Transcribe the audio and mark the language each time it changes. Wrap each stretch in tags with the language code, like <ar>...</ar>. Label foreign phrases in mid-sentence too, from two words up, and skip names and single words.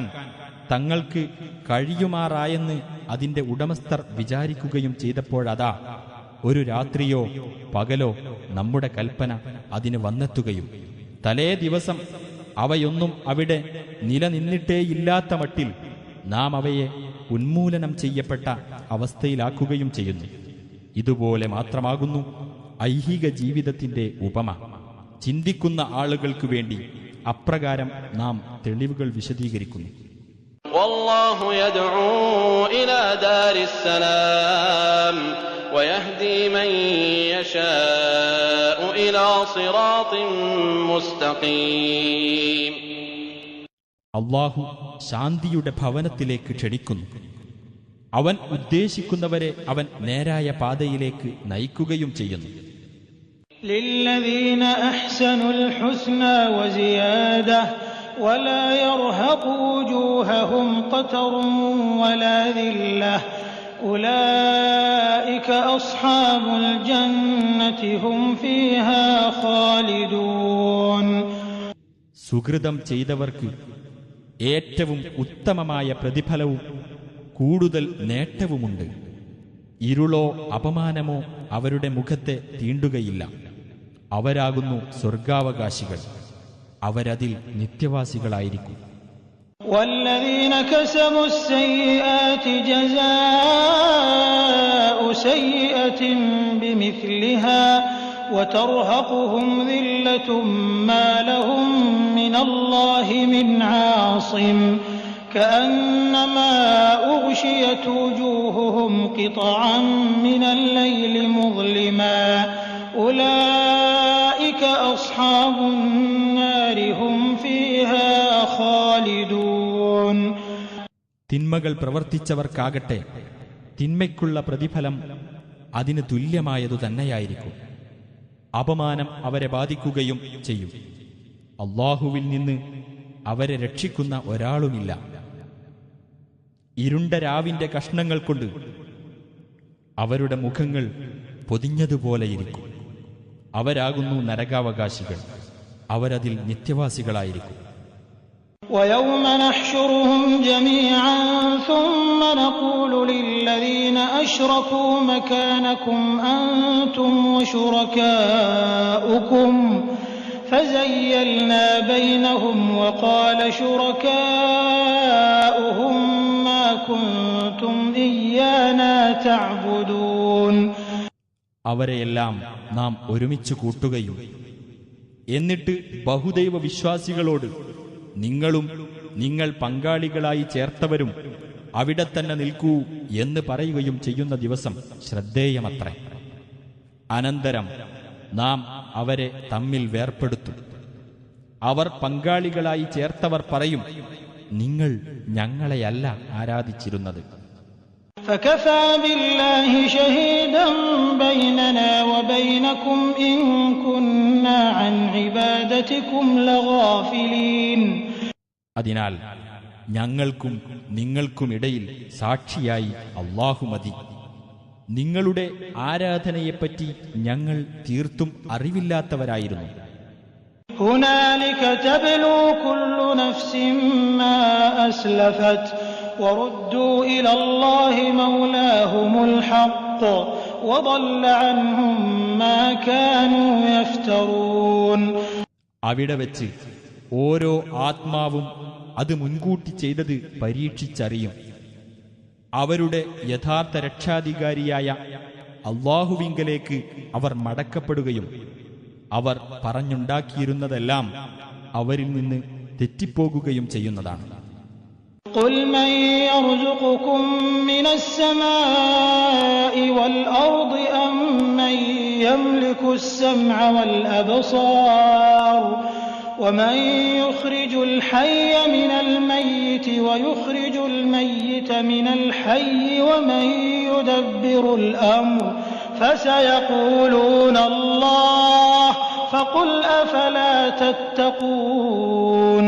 <ml>തങ്ങൾക്ക് കഴിയുമാറായെന്ന് അതിൻ്റെ ഉടമസ്ഥർ വിചാരിക്കുകയും ചെയ്തപ്പോഴതാ ഒരു രാത്രിയോ പകലോ നമ്മുടെ കൽപ്പന അതിന് വന്നെത്തുകയും തലേ ദിവസം അവയൊന്നും അവിടെ നിലനിന്നിട്ടേയില്ലാത്ത മട്ടിൽ നാം അവയെ ഉന്മൂലനം ചെയ്യപ്പെട്ട അവസ്ഥയിലാക്കുകയും ചെയ്യുന്നു. ഇതുപോലെ മാത്രമാകുന്നു ഐഹിക ജീവിതത്തിന്റെ ഉപമ. ചിന്തിക്കുന്ന ആളുകൾക്ക് വേണ്ടി അപ്രകാരം നാം തെളിവുകൾ വിശദീകരിക്കുന്നു.</ml> <ar>والله يدعو إلى دار السلام ويهدي من يشاء إلى صراط مستقيم.</ar> <ml>അള്ളാഹു ശാന്തിയുടെ ഭവനത്തിലേക്ക് ക്ഷണിക്കുന്നു. അവൻ ഉദ്ദേശിക്കുന്നവരെ അവൻ നേരായ പാതയിലേക്ക് നയിക്കുകയും ചെയ്യുന്നു.</ml> <ar>للذين أحسنوا الحسنى وزيادة ولا يرهق وجوههم قتر ولا ذلة أولئك أصحاب الجنة هم فيها خالدون.</ar> <ml>സുകൃതം ചെയ്തവർക്ക് ഏറ്റവും ഉത്തമമായ പ്രതിഫലവും കൂടുതൽ നേട്ടവുമുണ്ട്. ഇരുളോ അപമാനമോ അവരുടെ മുഖത്തെ തീണ്ടുകയില്ല. അവരാകുന്നു സ്വർഗാവകാശികൾ. അവരതിൽ നിത്യവാസികളായിരിക്കും.</ml> <ar>والذين كسبوا السيئات جزاء سيئة بمثلها وترهقهم ذلة ما لهم من الله من عاصم كأنما أغشيت وجوههم قطعا من الليل مظلما أولئك أصحاب النار هم فيها خالدون.</ar> <ml>തിന്മകൾ പ്രവർത്തിച്ചവർക്കാകട്ടെ തിന്മയ്ക്കുള്ള പ്രതിഫലം അതിന് തുല്യമായതു തന്നെയായിരിക്കും. അപമാനം അവരെ ബാധിക്കുകയും ചെയ്യും. അല്ലാഹുവിൽ നിന്ന് അവരെ രക്ഷിക്കുന്ന ഒരാളുമില്ല. ഇരുണ്ട രാവിന്റെ കഷ്ണങ്ങൾ കൊണ്ട് അവരുടെ മുഖങ്ങൾ പൊതിഞ്ഞതുപോലെയിരിക്കും. അവരാകുന്നു നരകാവകാശികൾ. അവരതിൽ നിത്യവാസികളായിരിക്കും.</ml> <ar>ويوم نحشرهم جميعا ثم نقول للذين أشركوا مكانكم أنتم وشركاؤكم فزيلنا بينهم وقال شركاؤهم ما كنتم إيانا تعبدون.</ar> <ml>അവരെയെല്ലാം നാം ഒരുമിച്ച് കൂട്ടുകയും എന്നിട്ട് ബഹുദൈവ വിശ്വാസികളോട് നിങ്ങളും നിങ്ങൾ പങ്കാളികളായി ചേർത്തവരും അവിടെ തന്നെ നിൽക്കൂ എന്ന് പറയുകയും ചെയ്യുന്ന ദിവസം ശ്രദ്ധേയമത്രേ. അനന്തരം നാം അവരെ തമ്മിൽ വേർപ്പെടുത്തും. അവർ പങ്കാളികളായി ചേർത്തവർ പറയും, നിങ്ങൾ ഞങ്ങളെയല്ല ആരാധിച്ചിരുന്നത്.</ml> <ar>فكفى بالله شهيدا بيننا وبينكم إن كنا عن عبادتكم لغافلين.</ar> <ml>അതിനാൽ ഞങ്ങൾക്കും നിങ്ങൾക്കുമിടയിൽ സാക്ഷിയായി അല്ലാഹു മതി. നിങ്ങളുടെ ആരാധനയെപ്പറ്റി ഞങ്ങൾ തീർത്തും അറിവില്ലാത്തവരായിരുന്നു.</ml> <ar>هنالك تبلو كل نفس ما أسلفت وردوا إلى الله مولاهم الحق وضل عنهم ما كانوا يفترون.</ar> <ml>അവിടെ വെച്ച് ഓരോ ആത്മാവും അത് മുൻകൂട്ടി ചെയ്തത് പരീക്ഷിച്ചറിയും. അവരുടെ യഥാർത്ഥ രക്ഷാധികാരിയായ അല്ലാഹുവിങ്കലേക്ക് അവർ മടക്കപ്പെടുകയും അവർ പറഞ്ഞുണ്ടാക്കിയിരുന്നതെല്ലാം അവരിൽ നിന്ന് തെറ്റിപ്പോകുകയും ചെയ്യുന്നതാണ്.</ml> <ar>قل من يرزقكم من السماء والأرض أم من يملك السمع والأبصار ومن يخرج الحي من الميت ويخرج الميت من الحي ومن يدبر الأمر فسيقولون الله فقل أفلا تتقون.</ar>